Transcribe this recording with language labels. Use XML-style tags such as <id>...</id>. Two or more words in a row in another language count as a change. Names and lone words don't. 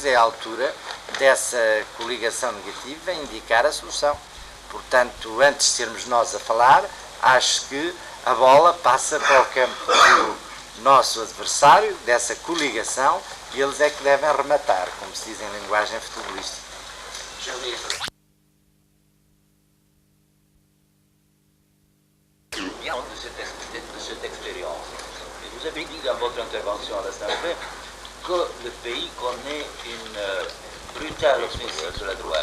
<pt>É a altura dessa coligação negativa indicar a solução. Portanto, antes de sermos nós a falar, acho que a bola passa para o campo do nosso adversário, dessa coligação, e eles é que devem rematar, como se diz em linguagem futebolística.</pt> <fr>De cette expérience. Et vous avez dit dans votre intervention à l'Assemblée que le pays connaît une brutale offensive de la droite.</fr>